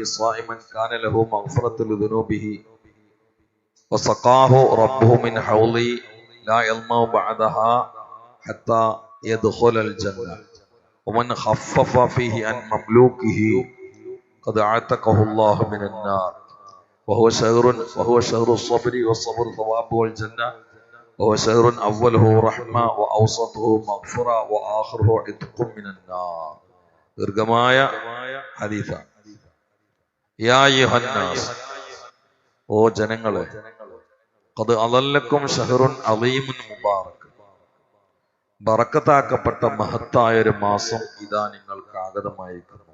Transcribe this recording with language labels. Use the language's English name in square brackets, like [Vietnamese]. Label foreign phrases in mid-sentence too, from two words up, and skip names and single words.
[Arabic] صائما كان له مغفرة لذنوبه وسقاه ربه من حوضه لا يظمأ بعدها حتى يدخل الجنة، ومن خفف فيه عن مملوكه قد اعتقه الله من النار، وهو شهر الصبر والصبر ثوابه الجنة، وهو شهر أوله رحمة وأوسطه مغفرة وآخره عتق من النار. [Malayalam] ദീർഘമായ ഹദീസ. [Arabic] يا أيها الناس, [Malayalam] ഓ ജനങ്ങളെ, [Arabic] قد أظلكم شهر عظيم مبارك, [Malayalam] ബറക്കത്താക്കപ്പെട്ട മഹത്തായ ഒരു മാസം ഇതാ നിങ്ങൾക്ക് ആഗതമായിരിക്കുന്നു.